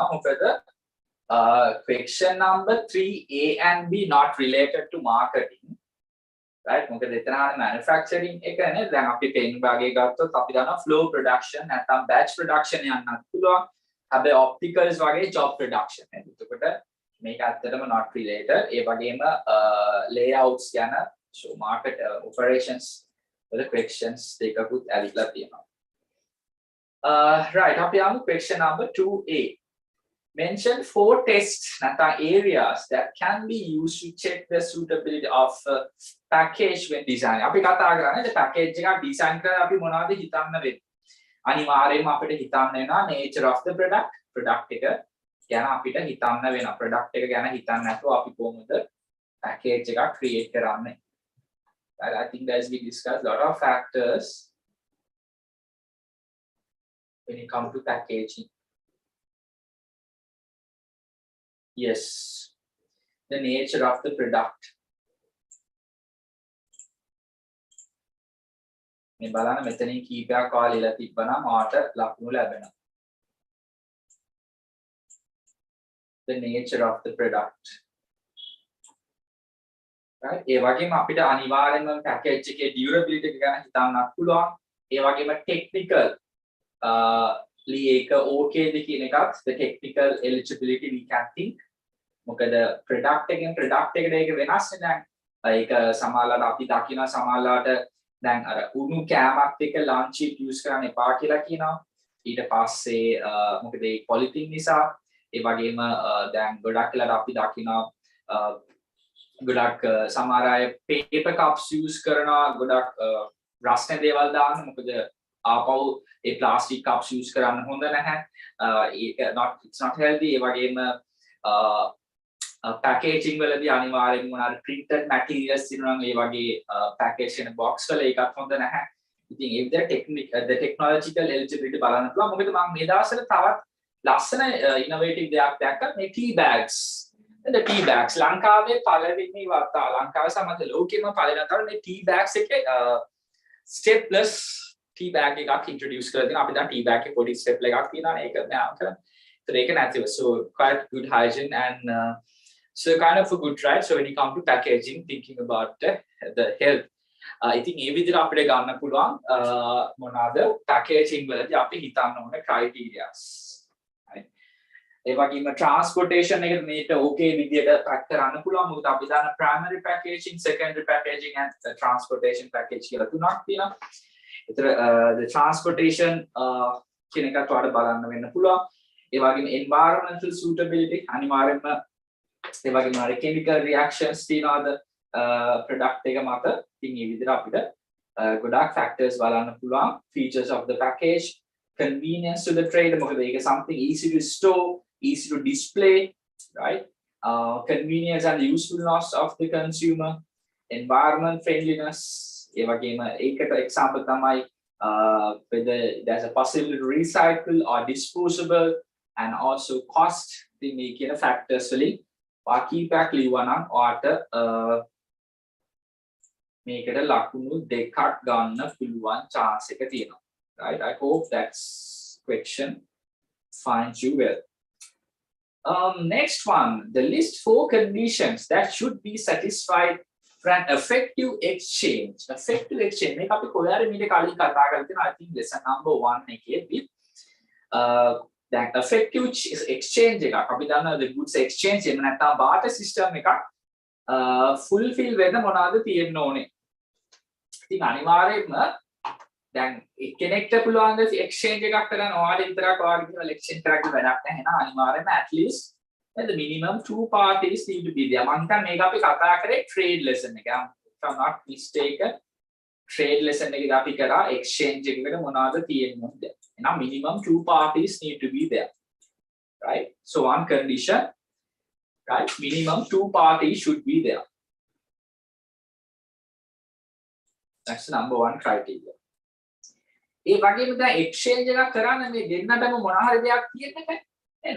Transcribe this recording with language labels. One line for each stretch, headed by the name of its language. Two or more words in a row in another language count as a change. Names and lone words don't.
English: මොකද question number 3A and B not related to marketing. Right,
Sinhala: මොකද එතන manufacturing එකනේ. දැන් අපි pen භාගය ගත්තොත් අපි දන්නවා
English: flow production
Sinhala: නැත්නම්
English: batch production
Sinhala: යන්නත් පුළුවන්. හැබැයි opticals වගේ
English: job production
Sinhala: නේ. එතකොට මේක ඇත්තටම
English: not related.
Sinhala: ඒ වගේම layouts ගැන
English: so market operations
Sinhala: වල questions දෙකකුත් ඇවිල්ලා තියෙනවා.
English: Right,
Sinhala: අපි යමු
English: question number 2A. Mention 4 tests areas that can be used to check the suitability of package when design.
Sinhala: අපි කතා කරන්නේ package එකක් design කරලා අපි මොනවද හිතන්න වෙන්නේ. අනිවාර්යයෙන්ම අපිට හිතන්න වෙනවා
English: nature of the product
Sinhala: එක ගැන අපිට හිතන්න වෙනවා. product එක ගැන හිතන්න නැතුව අපි කොහොමද package එකක් create කරන්නේ.
English: Right, I think as we discussed a lot of factors when it comes to packaging. Yes, the nature of the product.
Sinhala: මේ බලන්න මෙතනින් කීපයක් කාලෙලා තිබ්බනම් මාට ලකුණු ලැබෙනවා.
English: The nature of the product. Right?
Sinhala: ඒ වගේම අපිට අනිවාර්යෙන්ම package එකේ durability එක ගැන හිතන්නත් පුළුවන්. ඒ වගේම
English: technical ඒක okay
Sinhala: ද කියන එකත්
English: the technical eligibility we can think.
Sinhala: මොකද product එකෙන් product එකට ඒක වෙනස් නේ. දැන් ඒක සමහරවිට අපි දකිනවා සමහරවිට දැන් අර උණු කෑමක් එක්ක
English: lunch sheet
Sinhala: use කරන්න එපා කියලා කියනවා. ඊට පස්සේ මොකද ඒ polythene නිසා ඒ වගේම දැන් ගොඩක් වෙලාවට අපි දකිනවා ගොඩක් සමහර අය
English: paper cups
Sinhala: use කරනවා ගොඩක් රස්නේ දේවල් දාන්න මොකද ආපහු ඒ
English: plastic cups
Sinhala: use කරන්න හොඳ නැහැ.
English: ඒක it's not healthy.
Sinhala: ඒ වගේම packaging වලදී අනිවාර්යෙන්ම මොනවාරි
English: printed materials
Sinhala: තියෙනවා නම් ඒ වගේ package වෙන box වල ඒකත් හොඳ නැහැ.
English: ඉතින් if the technological eligibility
Sinhala: බලන්න පුළුවන්. මොකද මම මේ දවස්වල තවත් ලස්සන innovative දෙයක් දැක්කා මේ
English: tea bags. the tea bags
Sinhala: ලංකාවේ පළවෙනි වතාව ලංකාවේ සමග ලෝකෙම පළවෙනි වතාව මේ
English: tea bags
Sinhala: එකේ
English: stepless tea bag
Sinhala: එකක් introduce කරලා දෙනවා. අපි දැන්
English: tea bag
Sinhala: එකේ පොඩි
English: step
Sinhala: එකක් තියෙනවා. ඒක නෑ කරන්නේ. ඒක නැතිව
English: so quite good hygiene and so kind of a good try. So when you come to packaging, thinking about the health,
Sinhala: ඉතින් මේ විදිහට අපිට ගන්න පුළුවන් මොනවාද packaging වලදී අපි හිතන්න ඕන criterias. right? ඒ වගේම transportation එක මේක okay විදිහට pack කරන්න පුළුවන්. මොකද අපි දන්න
English: primary packaging, secondary packaging and transportation package
Sinhala: කියලා තුනක් තියෙනවා. ඒතර
English: the transportation
Sinhala: කියන එකත් ඔයාලට බලන්න වෙන්න පුළුවන්. ඒ වගේම
English: environmental suitability
Sinhala: අනිවාර්යයෙන්ම ඒ වගේම
English: chemical reactions
Sinhala: තියනවාද product එක මත. ඉතින් මේ විදිහට අපිට ගොඩාක් factors බලන්න පුළුවන්.
English: Features of the package, convenience to the trader
Sinhala: මොකද ඒක
English: something easy to store, easy to display, right? Convenience and usefulness of the consumer, environment friendliness.
Sinhala: ඒ වගේම ඒකට
English: example තමයි whether there's a possibility to recycle or disposable, and also cost. ඉතින් මේ කියන factors වලින් කීපයක් ලියුවා නම් ඔයාට මේකට ලකුණු දෙකක් ගන්න පුළුවන් chance එක තියෙනවා. Right? I hope that question finds you well. Next one, the list 4 conditions that should be satisfied for an effective exchange. Effective exchange.
Sinhala: මේක අපි කොහේ හරි මීට කලින් කතා කරලා තියෙනවා.
English: I think lesson number 1
Sinhala: එකේදී දැන්
English: effective exchange
Sinhala: එකක් අපි දන්නවා
English: the goods exchange
Sinhala: එහෙම නැත්නම්
English: barter system එකක් fulfill
Sinhala: වෙන්න මොනවද තියෙන්න ඕනේ. ඉතින් අනිවාර්යයෙන්ම දැන් කෙනෙක්ට පුළුවන් ද exchange එකක් කරන්න ඔයාලා විතරක් ඔයාලා කියන exchange කරන්න වැඩක් නැහැ. එහෙනම් අනිවාර්යයෙන්ම
English: at least the minimum 2 parties need to be there.
Sinhala: මම හිතන්නේ මේක අපි කතා කරේ
English: trade lesson
Sinhala: එක.
English: if I'm not mistaken trade lesson
Sinhala: එකේදී අපි කරා
English: exchange
Sinhala: එකකට මොනවද තියෙන්නේ.
English: එහෙනම් minimum 2 parties need to be there. Right? So one condition, right? Minimum 2 parties should be there. That's the number 1 criteria.
Sinhala: ඒ වගේම දැන් exchange එකක් කරන්න මේ දෙන්නටම මොන හරි දෙයක් තියෙන්න බෑ නේද?